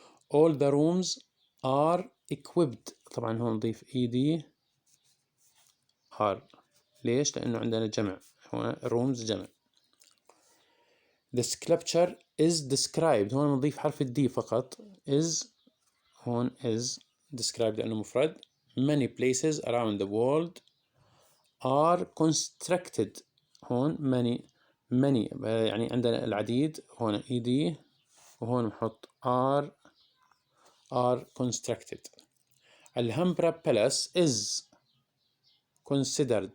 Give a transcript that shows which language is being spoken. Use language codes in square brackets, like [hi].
[en] All the rooms are equipped. [ar] طبعا هون نضيف ed are. ليش؟ لأنه عندنا جمع، هون rooms جمع. [en] The sculpture is described. [ar] هون نضيف حرف الدي فقط. is هون [en] is described [ar] لأنه مفرد. [en] Many places around the world are constructed. [ar] هون many يعني عندنا العديد، هون ed وهون نحط [en] are constructed. Alhambra Palace is considered.